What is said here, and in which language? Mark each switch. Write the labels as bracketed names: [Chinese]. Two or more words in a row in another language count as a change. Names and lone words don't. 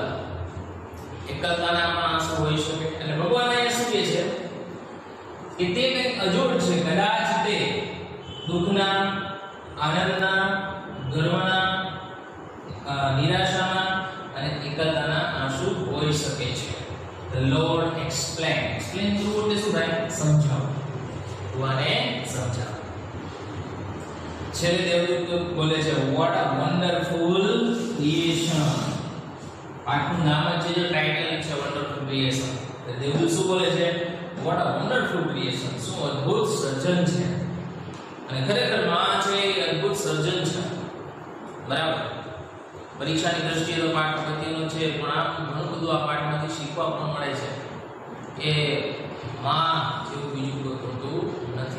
[Gujarati] એકલતાના પણ આંસુ હોઈ શકે. અને ભગવાન અહીંયા શું કહે છે કે તે કંઈક અજોડ છે, કદાચ તે દુઃખના, આનંદના, ગર્વના, નિરાશાના અને એકલતાના આંસુ હોઈ શકે છે. [English] The Lord explain. Explain [Gujarati] એટલે શું થાય? સમજાવ. ભગવાને સમજાવ. છેલ્લે દેવદૂત બોલે છે [English] what a wonderful creation. [Gujarati] પાઠનું નામ જ છે, જો ટાઇટલ છે [English] wonderful creation. [Gujarati] દેવદૂત શું બોલે છે? [English] what a wonderful creation. [Gujarati] શું અદ્ભુત સર્જન છે. અને ખરેખર માં છે એ અદ્ભુત સર્જન છે, બરાબર. પરીક્ષાની દ્રષ્ટિએ તો પાઠ અગત્યનો છે, પણ આમ ઘણું બધું આ પાઠમાંથી શીખવા પણ મળે છે કે માં જેવું બીજું કોઈ હોતું નથી.